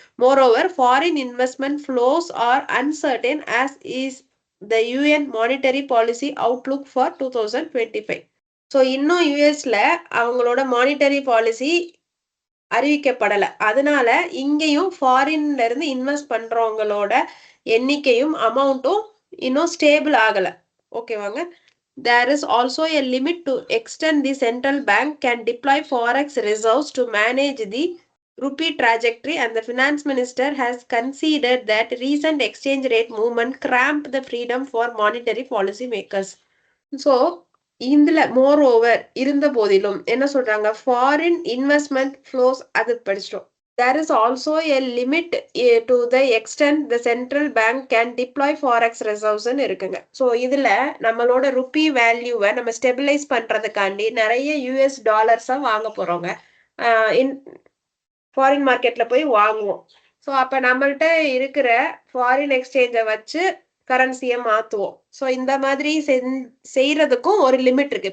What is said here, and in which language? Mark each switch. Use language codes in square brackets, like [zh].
[en] Moreover foreign investment flows are uncertain as is the UN monetary policy outlook for 2025. [ta] So இன்னும் யூஎஸ்ல அவங்களோட monetary policy அறிவிக்கப்படலை. அதனால இங்கேயும் ஃபாரின்ல இருந்து இன்வெஸ்ட் பண்றவங்களோட எண்ணிக்கையும் அமௌண்ட்டும் இன்னும் ஸ்டேபிள் ஆகலை. ஓகேவாங்க. [en] There is also a limit to extent the central bank can deploy forex reserves to manage the rupee trajectory, and the finance minister has considered that recent exchange rate movement cramped the freedom for monetary policy makers. [ta] So இதுல more over இருந்த போதிலும் என்ன சொல்றாங்க, foreign investment flows அது படிச்சிட்டோம். [en] There is also a limit to the extent the central bank can deploy forex reserves [ta] இருக்குங்க. So இதுல நம்மளோட rupee வேல்யூவை நம்ம ஸ்டெபிலைஸ் பண்றதுக்காண்டி நிறைய யூஎஸ் டாலர்ஸா வாங்க போறோங்க. ஃபாரின் மார்க்கெட்ல போய் வாங்குவோம். ஸோ அப்ப நம்மள்ட்ட இருக்கிற ஃபாரின் எக்ஸ்சேஞ்சை வச்சு கரன்சிய மாத்துவோம். ஸோ இந்த மாதிரி செய்றதுக்கும் ஒரு லிமிட் இருக்கு.